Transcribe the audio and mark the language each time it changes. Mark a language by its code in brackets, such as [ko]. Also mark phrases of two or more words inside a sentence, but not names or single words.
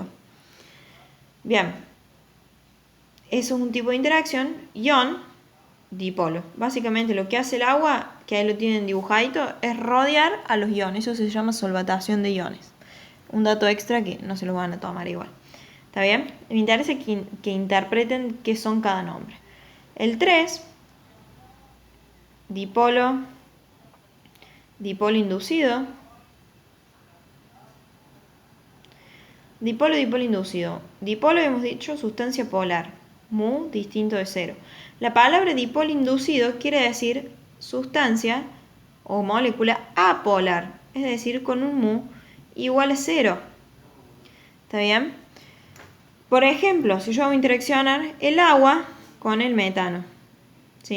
[es] Bien, eso es un tipo de interacción, ion dipolo. Básicamente lo que hace el agua, que ahí lo tienen dibujadito, es rodear a los iones. Eso se llama solvatación de iones. Un dato extra que no se lo van a tomar igual. ¿Está bien? Me interesa que interpreten qué son cada nombre. El 3, dipolo inducido. Dipolo inducido. Dipolo hemos dicho sustancia polar. Mu distinto de cero. La palabra dipolo inducido quiere decir sustancia o molécula apolar, es decir, con un mu igual a 0. ¿Está bien? Por ejemplo, si yo hago interaccionar el agua con el metano, ¿sí?